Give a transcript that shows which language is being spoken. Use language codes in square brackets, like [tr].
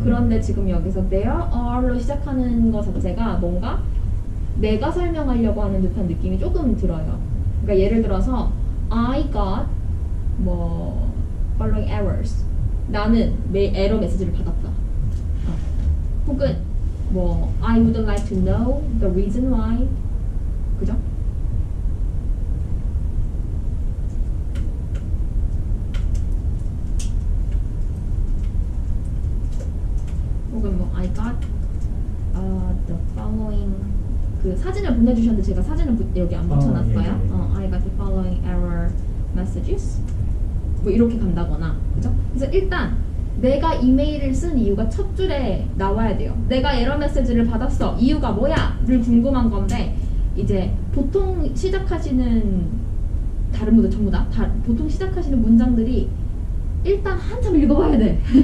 [ko] 그런데 지금 여기서 [en] there are [ko] 로 시작하는 것 자체가 뭔가 내가 설명하려고 하는 듯한 느낌이 조금 들어요. 그러니까 예를 들어서 [en] I got [ko] 뭐 [en] following errors [ko] 나는 에러 메시지를 받았다. 혹은 뭐 [en] I would like to know the reason why [ko] 그죠? 혹은 뭐 [en] I got the following [ko] 그 사진을 보내주셨는데 제가 사진을 여기 안 붙여놨어요. 예. [en] I got the following error messages [ko] 뭐 이렇게 간다거나 그죠? 그래서 일단 내가 이메일을 쓴 이유가 첫 줄에 나와야 돼요. 내가 에러 메시지를 받았어. 이유가 뭐야? 를 궁금한 건데 이제 보통 시작하시는 다른 분들 전부 다 보통 시작하시는 문장들이 일단 한참 읽어봐야 돼.